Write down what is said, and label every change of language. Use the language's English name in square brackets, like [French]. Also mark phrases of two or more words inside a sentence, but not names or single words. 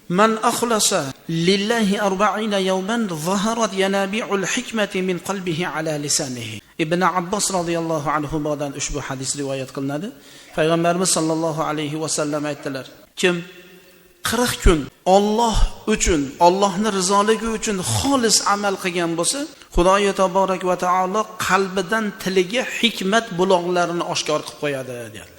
[Arabic] من أخلص لله 40 يوما ظهرت ينابيع الحكمة من قلبه على لسانه. [Uzbek] Ibn Abbos [Arabic] رضي الله عنه [Uzbek] bodan ushbu hadis rivoyat qilinadi. Payg'ambarimiz [Arabic] صلى الله عليه وسلم [Uzbek] aytdilar: kim 40 kun Alloh uchun, Allohning rizoligi uchun xolis amal qilgan bo'lsa, Xudoy [Arabic] تبارك وتعالى [Uzbek] qalbidan tiliga hikmat buloqlarini oshkor qilib qo'yadi dedilar.